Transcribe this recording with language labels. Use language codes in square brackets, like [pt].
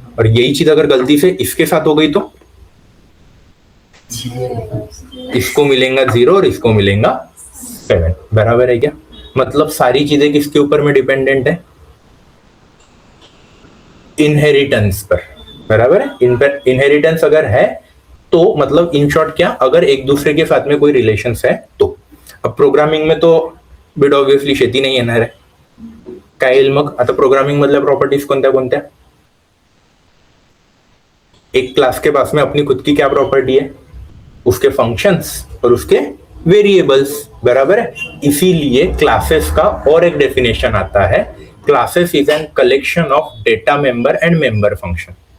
[hi] और यही चीज अगर गलती से इसके साथ हो गई तो इसको मिलेगा 0 और इसको मिलेगा 7. बराबर है क्या? मतलब सारी चीजें किसके ऊपर में डिपेंडेंट है? इनहेरिटेंस पर. बराबर है. इनहेरिटेंस अगर है तो मतलब इन शॉर्ट क्या? अगर एक दूसरे के साथ में कोई रिलेशंस है तो. [mr] अब प्रोग्रामिंग में तो बिट ऑब्वियसली शेती नाही येणार आहे. काय येईल मग? आता प्रोग्रामिंग मधल्या प्रॉपर्टीज कोणत्या कोणत्या? [hi] एक क्लास के पास में अपनी खुद की क्या प्रॉपर्टी है? उसके फंक्शंस और उसके वेरिएबल्स. बराबर है. इसीलिए क्लासेस का और एक डेफिनेशन आता है, [en] Classes is an collection of data member and member function.